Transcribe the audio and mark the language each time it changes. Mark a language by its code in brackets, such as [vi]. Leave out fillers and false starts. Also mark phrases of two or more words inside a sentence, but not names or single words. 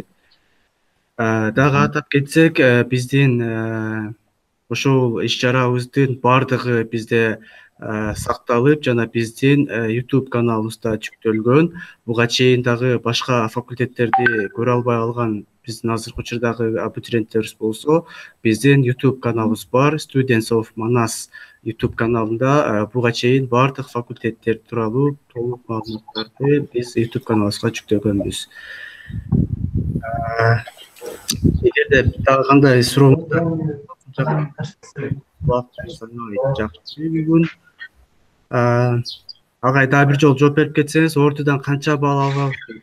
[ky] Дагы атап кетсек, биздин ошол иш-чарабыздын баардыгы бизде сакталып, жана биздин YouTube каналыбызда жүктөлгөн. Буга чейин дагы башка факультеттерди көрө албай калган биздин азыркы учурдагы абитуриенттерибиз болсо, биздин YouTube каналыбыз бар. Students of Manas YouTube каналында буга чейин баардык факультеттер тууралуу толук маалыматтарды биз YouTube каналыбызга жүктөгөнбүз. Эгерде дагы кандай сурооңуздар жакшы бүгүн агай дагы бир жолу жооп берип кетсеңиз, ортудан канча балл алган?